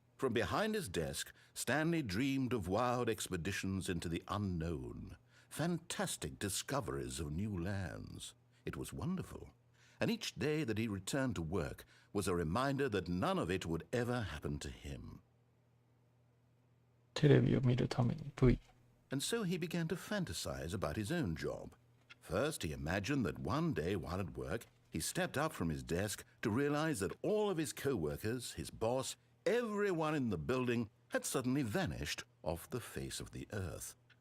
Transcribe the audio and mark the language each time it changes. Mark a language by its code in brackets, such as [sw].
[en] From behind his desk, Stanley dreamed of wild expeditions into the unknown, fantastic discoveries of new lands. It was wonderful, and each day that he returned to work was a reminder that none of it would ever happen to him. [ja] テレビを見るために V。 [en] And so he began to fantasize about his own job. First, he imagined that one day while at work, he stepped up from his desk to realize that all of his co-workers, his boss, everyone in the building had suddenly vanished off the face of the earth.